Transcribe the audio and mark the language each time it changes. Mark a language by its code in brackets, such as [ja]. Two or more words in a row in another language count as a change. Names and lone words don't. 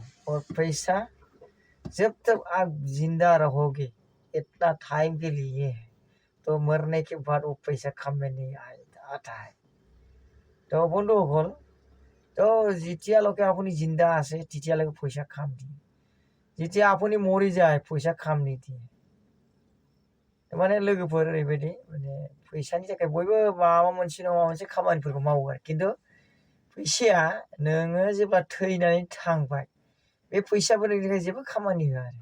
[hi] और पैसा जब तक आप जिंदा रहोगे इतना टाइम के लिए है, तो मरने के बाद वो पैसा काम में नहीं आता है। [as] তো বন্ধুসকল তো যেতিয়ালৈকে আপুনি জিন্দা আছে তেতিয়ালৈকে পইচা কাম দিয়ে। যেতিয়া আপুনি মৰি যায় পইচা কাম নিদিয়ে। [brx] माने लोगोफोर ओरैबायदि माने फैसानि थाखाय बयबो माबा मोनसे नङा माबा मोनसे खामानिफोरखौ मावो आरो खिन्थु फैसाया नोङो जेब्ला थैनानै थांबाय बे फैसाफोर नोंनि थाखाय जेबो खामानि होआ आरो।